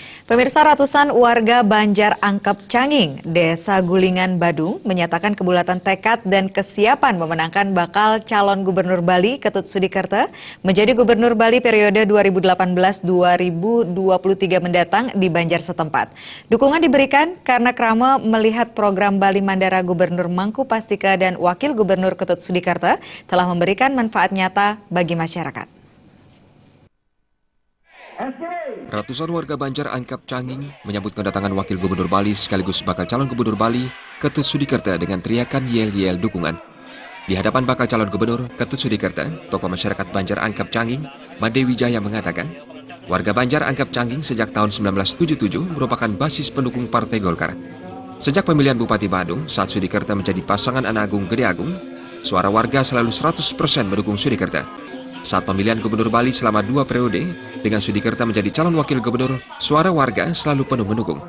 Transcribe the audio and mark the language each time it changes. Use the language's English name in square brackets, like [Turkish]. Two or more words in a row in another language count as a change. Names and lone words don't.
[Indonesian] Pemirsa, ratusan warga Banjar Angkep Canging, Desa Gulingan, Badung, menyatakan kebulatan tekad dan kesiapan memenangkan bakal calon gubernur Bali Ketut Sudikerte menjadi gubernur Bali periode 2018-2023 mendatang di Banjar setempat. Dukungan diberikan karena Krama melihat program Bali Mandara Gubernur Mangku Pastika dan Wakil Gubernur Ketut Sudikerte telah memberikan manfaat nyata bagi masyarakat. Ratusan warga Banjar Angkep Canging menyambut kedatangan Wakil Gubernur Bali sekaligus bakal calon Gubernur Bali Ketut Sudikerte dengan teriakan yel-yel dukungan. Di hadapan bakal calon Gubernur Ketut Sudikerte, tokoh masyarakat Banjar Angkep Canging, Made Wijaya mengatakan, warga Banjar Angkep Canging sejak tahun 1977 merupakan basis pendukung Partai Golkar. Sejak pemilihan Bupati Badung saat Sudikerte menjadi pasangan Anak Agung Gede Agung, suara warga selalu 100% mendukung Sudikerte. Saat pemilihan Gubernur Bali selama 2 periode, dengan Sudikerte menjadi calon wakil gubernur, suara warga selalu penuh mendukung.